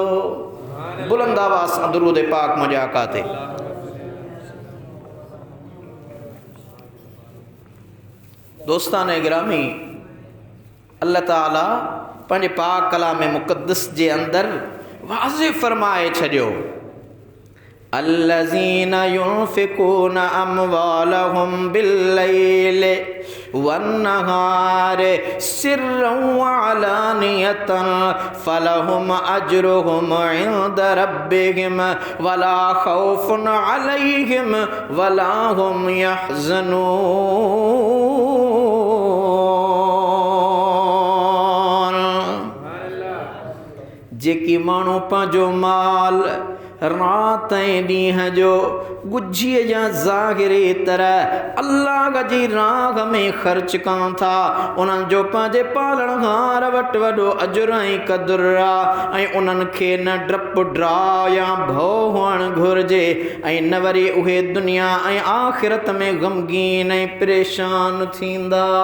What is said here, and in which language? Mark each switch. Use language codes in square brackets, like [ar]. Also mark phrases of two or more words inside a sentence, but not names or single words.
[sd] बुलंद आवाज़ सां दुरूद पाक मुंहिंजे आका ते। दोस्तान गिरामी, अल्लाह ताला पंहिंजे पाक कलाम मुक़द्दस जे अंदर वाज़े फरमाए छॾियो, [ar] الذين ينفقون أموالهم بالليل والنهار سرا وعلانية فلهم أجرهم عند ربهم ولا خوف عليهم ولا هم يحزنون. [sd] जेकी माण्हू पंहिंजो माल रात ऐं ॾींहं जो गुझीअ या ज़ाहिरी तरह अल्लाह जी राह में ख़र्च कनि था, उन्हनि जो पंहिंजे पालणहार वटि वॾो अजुर ऐं क़दुरु आहे, ऐं उन्हनि खे न डपु ड्रा या भउ हुअणु घुरिजे, ऐं न वरी उहे दुनिया ऐं आख़िरत में ग़मगीन ऐं परेशान थींदा।